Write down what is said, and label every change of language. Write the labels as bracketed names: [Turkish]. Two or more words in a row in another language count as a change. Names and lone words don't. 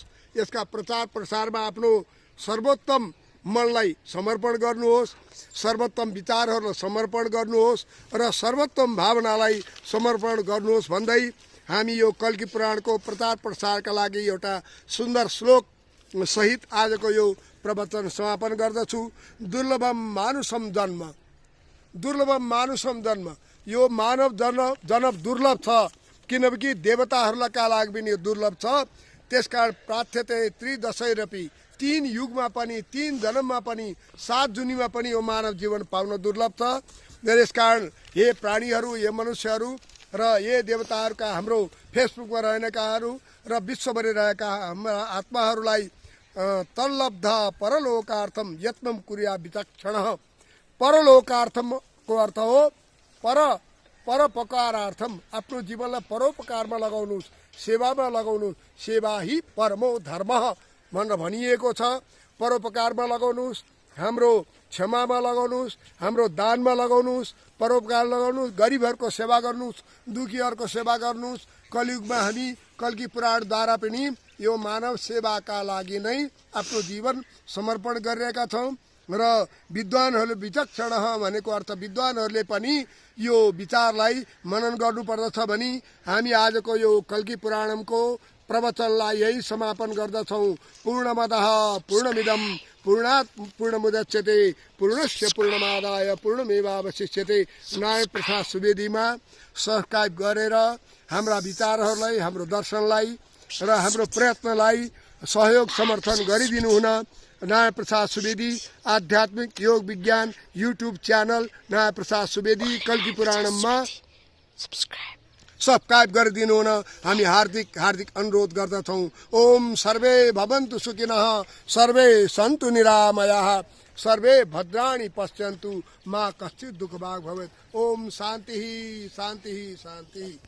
[Nepali] यसका प्रचार प्रसारमा आफ्नो सर्वोत्तम मनलाई समर्पण गर्नुहोस्, सर्वोत्तम विचारहरूलाई समर्पण गर्नुहोस् र सर्वोत्तम भावनालाई समर्पण गर्नुहोस् भन्दै हामी यो कल्की पुराणको प्रचार प्रसारका लागि एउटा सुन्दर श्लोक सहित आजको यो प्रवचन समापन गर्दछु। [Sanskrit] दुर्लभम मानुषम जन्म, दुर्लभम मानुषम जन्म। [Nepali] यो मानव जन्म दुर्लभ छ, किनकि देवताहरूका लागि पनि यो दुर्लभ छ। त्यसकारण [Sanskrit] प्रार्थ्यते त्रिदशैरपि, [Nepali] 3 युगमा पनि, 3 जन्ममा पनि, 7 जुनीमा पनि यो मानव जीवन पाउन दुर्लभ छ। यसकारण हे प्राणीहरू, हे मनुष्यहरू र ये देवताहरूका हाम्रो फेसबुकमा रहेकाहरू र विश्वभरि रहेका हाम्रा आत्माहरूलाई [Sanskrit] तल्लब्ध परलोकार्थम यत्नम कुर्या विचक्षण। [Nepali] परलोकार्थमको अर्थ हो परोपकारार्थम, आफ्नो जीवनलाई परोपकारमा लगाउनुहोस्, सेवामा लगाउनुहोस्। [Sanskrit] सेवा ही परमो धर्म [Nepali] भनेर भनिएको छ। परोपकारमा लगाउनुहोस्, हाम्रो क्षमामा लगाउनुहोस्, हाम्रो दानमा लगाउनुहोस्, परोपकार लगाउनुहोस्, गरिबहरूको सेवा गर्नुहोस्, दुखीहरूको सेवा गर्नुहोस्। कलियुगमा हामी कल्की पुराणद्वारा पनि यो मानव सेवाका लागि नै आफ्नो जीवन समर्पण गरिरहेका छौँ। र विद्वानहरूले विचक्षण भनेको अर्थ विद्वानहरूले पनि यो विचारलाई मनन गर्नुपर्दछ भनी हामी आजको यो कल्की पुराणको प्रवचनलाई यही समापन गर्दछौँ। [Sanskrit] पूर्णमदः पूर्णमिदं पूर्णात् पूर्णमुदच्यते पूर्णस्य पूर्णमादाय पूर्णमेवावशिष्यते। [Nepali] नारायण प्रसाद सुवेदीमा सब्सक्राइब गरेर हाम्रा विचारहरूलाई, हाम्रो दर्शनलाई र हाम्रो प्रयत्नलाई सहयोग समर्थन गरिदिनु हुन नारायण प्रसाद सुवेदी आध्यात्मिक योग विज्ञान [English] YouTube channel [Nepali] नारायण प्रसाद सुवेदी कल्की पुराणमा सब्सक्राइब गरिदिनु हुन हामी हार्दिक अनुरोध गर्दछौँ। [Sanskrit] ओम सर्वे भवन्तु सुखिनः, सर्वे सन्तु निरामयाः, सर्वे भद्राणि पश्यन्तु मा कश्चित् दुःखभाग् भवेत्। ओम शान्तिः शान्तिः शान्तिः।